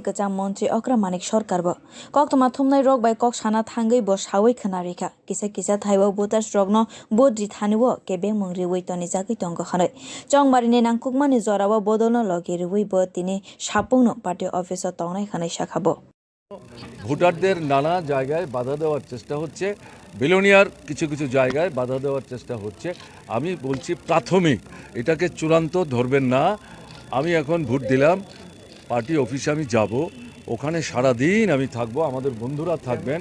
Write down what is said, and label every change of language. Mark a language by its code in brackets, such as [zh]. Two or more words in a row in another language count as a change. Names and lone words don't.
[trp] कचां मन्त्रि अक्रा मानिक सरकारबो कक्तमा थुमनाय रक बाय कक साना थांगै बो सावै खनारिखा किसा किसा थाइबो बोतास रगनो बोद्रि थानिवो केबें मंग्रिवै तनि जागै तंग खनै चंगबारिनि नांकुकमानि जरावो बदलनो लगेरिवै बो तिनि सापुंनो पार्टी अफिसो तंगनाय खनाय शाखाबो [bn] ভোটারদের নানা জায়গায় বাধা দেওয়ার চেষ্টা হচ্ছে, বিলোনিয়ার কিছু কিছু জায়গায় বাধা দেওয়ার চেষ্টা হচ্ছে। আমি বলছি প্রাথমিক, এটাকে চূড়ান্ত ধরবেন না। আমি এখন ভোট দিলাম, পার্টি অফিসে আমি যাব, ওখানে সারাদিন আমি থাকবো, আমাদের বন্ধুরা থাকবেন।